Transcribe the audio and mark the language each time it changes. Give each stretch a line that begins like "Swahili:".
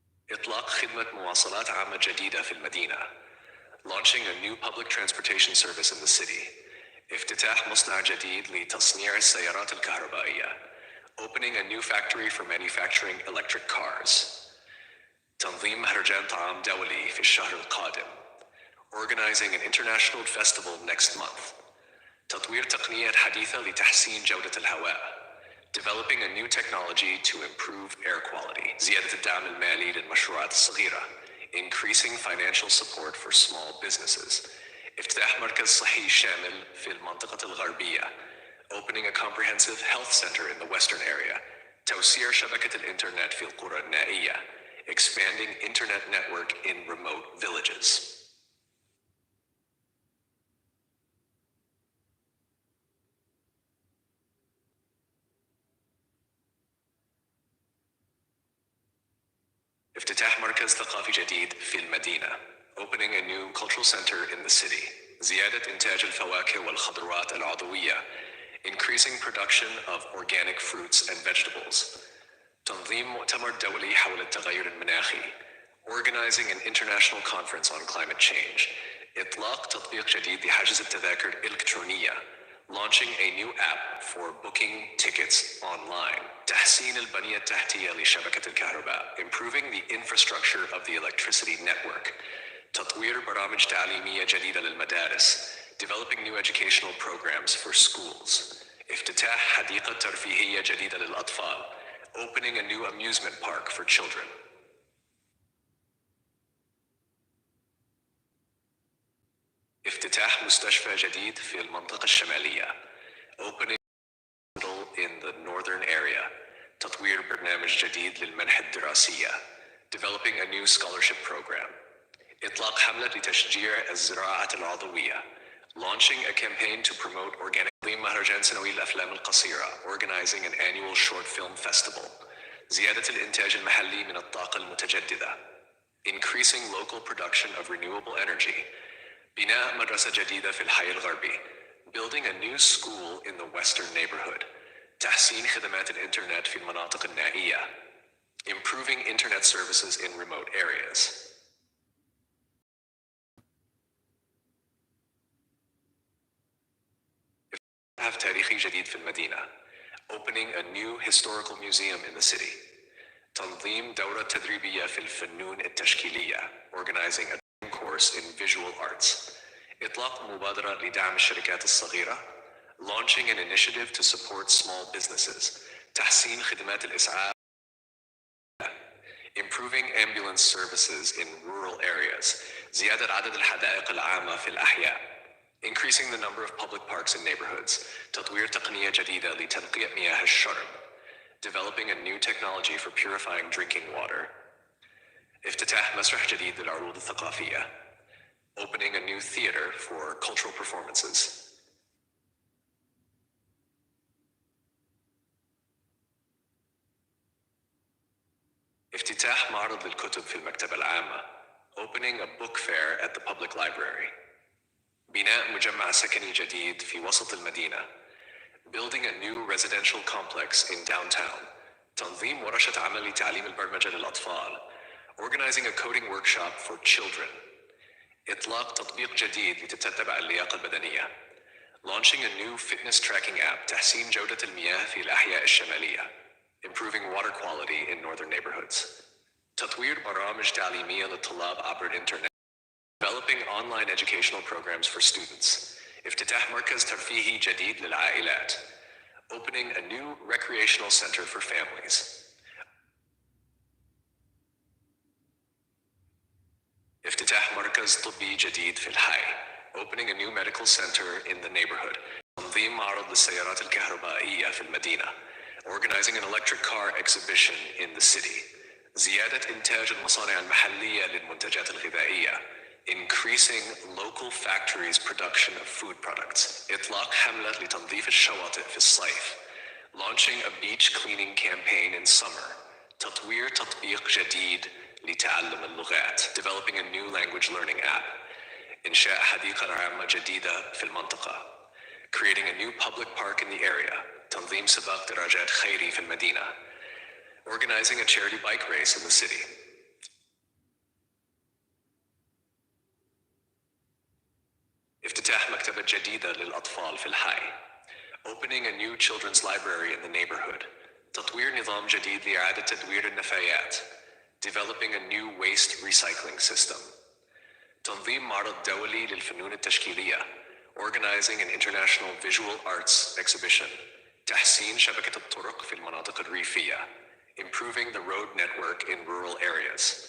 Arabic: إطلاق خدمة مواصلات عامة جديدة في المدينة.
English: Launching a new public transportation service in the city.
Arabic: افتتاح مصنع جديد لتصنيع السيارات الكهربائية.
English: Opening a new factory for manufacturing electric cars.
Arabic: تنظيم مهرجان طعام دولي في الشهر القادم.
English: Organizing an international festival next month.
Arabic: تطوير تقنيات حديثة لتحسين جودة الهواء.
English: Developing a new technology to improve air quality.
Arabic: زيادة الدعم المالي للمشروعات الصغيرة.
English: Increasing financial support for small businesses.
Arabic: افتتاح مركز صحي شامل في المنطقة الغربية.
English: Opening a comprehensive health center in the western area.
Arabic: توسيع شبكة الإنترنت في القرى النائية.
English: Expanding internet network in remote villages.
Arabic: افتتاح مركز ثقافي جديد في المدينة.
English: Opening a new cultural center in the city.
Arabic: زيادة إنتاج الفواكه والخضروات العضوية.
English: Increasing production of organic fruits and vegetables.
Arabic: تنظيم مؤتمر دولي حول التغير المناخي.
English: Organizing an international conference on climate change.
Arabic: إطلاق تطبيق جديد لحجز التذاكر الإلكترونية.
English: Launching a new app for booking tickets online.
Arabic: تحسين البنية التحتية لشبكة الكهرباء.
English: Improving the infrastructure of the electricity network.
Arabic: تطوير برامج تعليمية جديدة للمدارس.
English: Developing new educational programs for schools.
Arabic: افتتاح حديقة ترفيهية جديدة للأطفال.
English: Opening a new amusement park for children.
Arabic: افتتاح مستشفى جديد في المنطقة الشمالية.
English: Opening a hospital in the northern area.
Arabic: تطوير برنامج جديد للمنح الدراسية.
English: Developing a new scholarship program.
Arabic: إطلاق حملة لتشجيع الزراعة العضوية.
English: Launching a campaign to promote organic.
Arabic: مهرجان سنوي للأفلام القصيرة.
English: Organizing an annual short film festival.
Arabic: زيادة الإنتاج المحلي من الطاقة المتجددة.
English: Increasing local production of renewable energy.
Arabic: بناء مدرسة جديدة في الحي الغربي.
English: Building a new school in the western neighborhood.
Arabic: تحسين خدمات الإنترنت في المناطق النائية.
English: Improving internet services in remote areas.
Arabic: متحف تاريخي جديد في المدينة.
English: Opening a new historical museum in the city.
Arabic: تنظيم دورة تدريبية في الفنون التشكيلية.
English: Organizing a course in visual arts.
Arabic: إطلاق مبادرة لدعم الشركات الصغيرة.
English: Launching an initiative to support small businesses.
Arabic: تحسين خدمات الإسعاف.
English: Improving ambulance services in rural areas.
Arabic: زيادة عدد الحدائق العامة في الأحياء.
English: Increasing the number of public parks and neighborhoods.
Arabic: تطوير تقنية جديدة لتنقية مياه الشرب.
English: Developing a new technology for purifying drinking water.
Arabic: افتتاح مسرح جديد للعروض الثقافية.
English: Opening a new theater for cultural performances.
Arabic: افتتاح معرض للكتب في المكتبة العامة.
English: Opening a book fair at the public library.
Arabic: بناء مجمع سكني جديد في وسط المدينة.
English: Building a new residential complex in downtown.
Arabic: تنظيم ورشة عمل لتعليم البرمجة للأطفال.
English: Organizing a coding workshop for children.
Arabic: إطلاق تطبيق جديد لتتبع اللياقة البدنية.
English: Launching a new fitness tracking app.
Arabic: تحسين جودة المياه في الأحياء الشمالية.
English: Improving water quality in northern neighborhoods.
Arabic: تطوير برامج تعليمية للطلاب عبر الإنترنت.
English: Developing online educational programs for students.
Arabic: افتتاح مركز ترفيهي جديد للعائلات.
English: Opening a new recreational center for families.
Arabic: افتتاح مركز طبي جديد في الحي.
English: Opening a new medical center in the neighborhood.
Arabic: تنظيم معرض للسيارات الكهربائية في المدينة.
English: Organizing an electric car exhibition in the city.
Arabic: زيادة إنتاج المصانع المحلية للمنتجات الغذائية.
English: Increasing local factories' production of food products.
Arabic: إطلاق حملة لتنظيف الشواطئ في الصيف.
English: Launching a beach cleaning campaign in summer.
Arabic: تطوير تطبيق جديد لتعلم اللغات.
English: Developing a new language learning app.
Arabic: إنشاء حديقة عامة جديدة في المنطقة.
English: Creating a new public park in the area.
Arabic: تنظيم سباق دراجات خيري في المدينة.
English: Organizing a charity bike race in the city.
Arabic: افتتاح مكتبة جديدة للأطفال في الحي.
English: Opening a new children's library in the neighborhood.
Arabic: تطوير نظام جديد لإعادة تدوير النفايات.
English: Developing a new waste recycling system.
Arabic: تنظيم معرض دولي للفنون التشكيلية.
English: Organizing an international visual arts exhibition.
Arabic: تحسين شبكة الطرق في المناطق الريفية.
English: Improving the road network in rural areas.